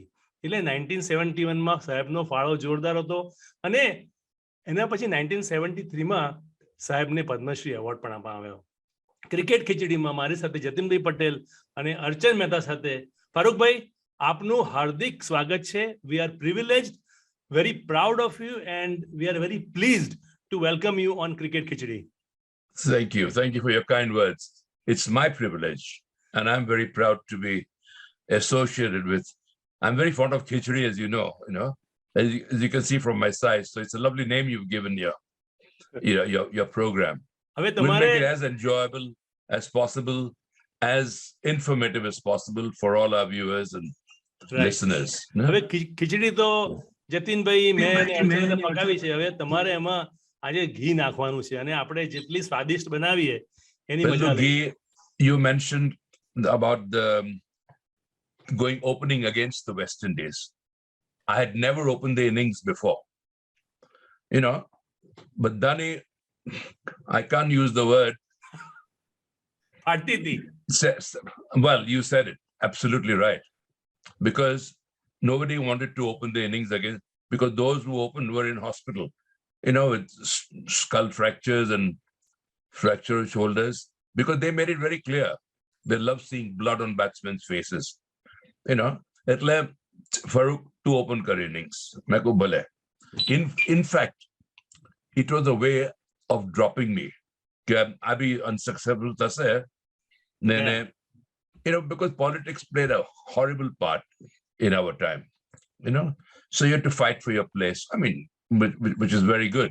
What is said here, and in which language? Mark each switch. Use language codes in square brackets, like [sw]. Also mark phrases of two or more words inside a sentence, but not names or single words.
[gu] એટલે 1971માં સાહેબનો ફાળો જોરદાર હતો. અને એના પછી 1973માં સાહેબને પદ્મશ્રી એવોર્ડ પણ આપવામાં આવ્યો. ક્રિકેટ ખીચડીમાં મારી સાથે જતીનભાઈ પટેલ અને અર્ચન મહેતા સાથે ફારૂકભાઈ આપનું હાર્દિક સ્વાગત છે. [en] We are privileged, very proud of you, and we are very pleased to welcome you on Cricket Khichdi. Thank you. Thank you for your kind words. It's my privilege, and I'm very proud to be associated with. I'm very fond of khichdi, as you know, as you can see from my size. So it's a lovely name you've given your program. [gu] હવે [en] We'll [gu] તમારે [en] make it as enjoyable as possible, as informative as possible for all our viewers and listeners. [gu] હવે ખીચડી તો જતીનભાઈ મેં અને અર્ચને પકાવી છે. હવે તમારે એમાં આજે ઘી નાખવાનું છે અને આપણે જેટલી સ્વાદિષ્ટ બનાવીએ એની [en] Well, [gu] મજા લઈએ. [en] you mentioned about the opening against the West Indies. I had never opened the innings before, but Dani, I can't use the word. [gu] ફાટી હતી. [en] Well, you said it absolutely right, because nobody wanted to open the innings against, because those who opened were in hospital, with skull fractures and fractured shoulders, because they made it very clear they love seeing blood on batsmen's faces. એટલે Farokh to open kar innings. [gu] મેં કહું ભલે. [en] In fact, it was a way of dropping me. I be unsuccessful thase. Because politics played a horrible part in our time. So you had to fight for your place. I mean, which is very good.